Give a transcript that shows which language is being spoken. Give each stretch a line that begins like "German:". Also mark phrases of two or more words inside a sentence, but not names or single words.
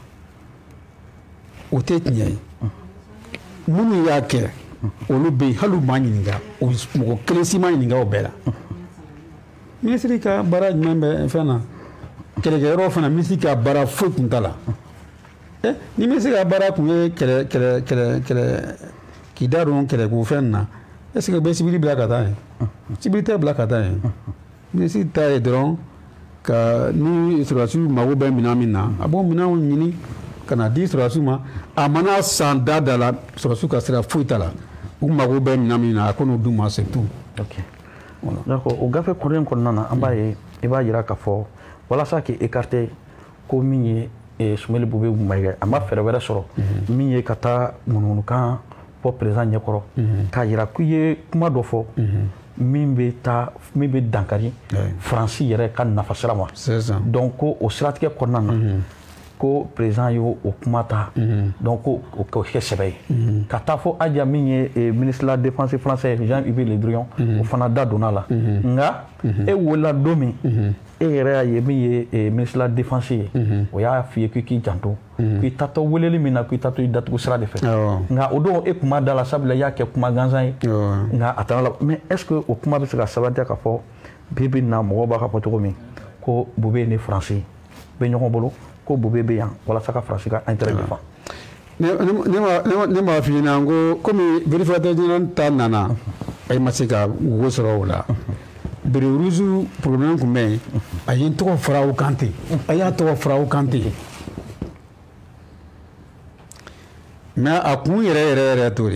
Bambara: o tɛ tiɲɛ ye minnu y'a kɛ olu bɛ yen hali u ma ɲininka mɔgɔ kelen si ma ɲininka o bɛɛ la ministre ka baara jumɛn bɛ fɛn na kɛlɛkɛyɔrɔ fana ministre ka baara foyi tun t'a la ni ministre ka baara tun ye kɛlɛ k'i da don kɛlɛko fɛn na
French: est-ce que
Bambara: bɛ sibiri bila ka taa yen sibiri tɛ bila ka taa yen ministre ta ye dɔrɔn ka ni sɔrɔdasiw mago bɛ minɛn min na a b'o minɛnw ɲini ka na di sɔrɔdasiw ma a mana san da la sɔrɔdasiw ka sira foyi t'a la u mago bɛ minɛn min na a ko n'o d'u ma
French: c'est tout. ok d'accord
Bambara: o gafe kɔrɔ in kɔnɔna na an b'a ye i b'a jira k'a fɔ walasa k'i écarter ko min ye Soumaïla Boubé Maïga a ma fɛɛrɛ wɛrɛ sɔrɔ min ye ka taa ŋunuŋunukan fɔ président ɲɛkɔrɔ k'a jira k'u ye kuma dɔ fɔ min bɛ dankari Faransi yɛrɛ ka nafasira ma donc ko o siratigɛ kɔnɔna na ko président y'o kuma ta donc ko o kɛ sɛbɛ ye ka taa fɔ Adja min ye ministre
French: de la défense français
Bambara: Jean-Yves Le Drian o fana da donna la nka e wolola don min e yɛrɛ y'a ye min ye
French: ministre de la défense
Bambara: ye o y'a f'i ye k'i janto k'i tatɔ weleli min na k'i tatɔ i datugu sira de fɛ nka o don e kuma da la sabula i y'a kɛ kuma gansan ye nka a taara la
French: mais est-ce que
Bambara: o kuma bɛ se ka sabatiya ka fɔ bi na mɔgɔw b'a ka fɔ cogo min ko Boubé ni Faransi bɛ ɲɔgɔn bolo ko Boubé bɛ yan walasa ka Faransi ka
French: intérêt défend.
Bambara: ne m'a f'i ɲɛna ko komi
French: vérificateur général
Bambara: ta nana a ma se ka wo sɔrɔ o la Bereruzu problème kun bɛ a ye n tɔgɔ fara o kan ten a y'a tɔgɔ fara o kan ten mais a kun yɛrɛ t'o